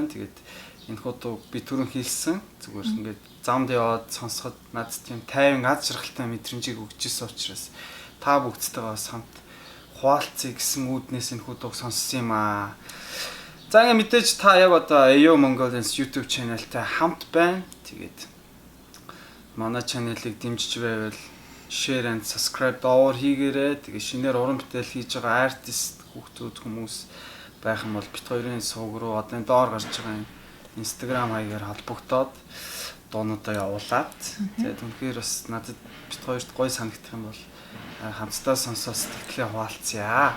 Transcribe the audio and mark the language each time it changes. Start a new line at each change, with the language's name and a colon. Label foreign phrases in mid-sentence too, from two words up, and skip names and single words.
Mongolian: Тэгээд энэ хуудыг би түрүүн хэлсэн. Зүгээр ингээд замд яваад сонсоход надад тийм тайван аз жаргалтай мэдрэмжийг өгч ирсэн учраас та бүгдтэйгээ бас хамт хуваалцъя гэсэн үүднээс энэ хуудыг сонссон юм аа. За ингээ мэдээж та яг одоо AO Mongolians YouTube channel-тай хамт байна. Тэгээд манай channel-ыг дэмжиж байвал
English: share and subscribe
Mongolian: доор хийгээрэй. Тэгээд шинээр уран бүтээл хийж байгаа артист хүүхдүүд хүмүүс байх юм бол бит хоёрын сувг руу одоо доор гарч байгаа Instagram хаягаар холбогдоод дуунуудаа явуулаад тэгээд үнэхээр бас надад бит хоёрт гоё санагдах юм бол хамтдаа сонсоод сэтгэлээ хуваалцъя.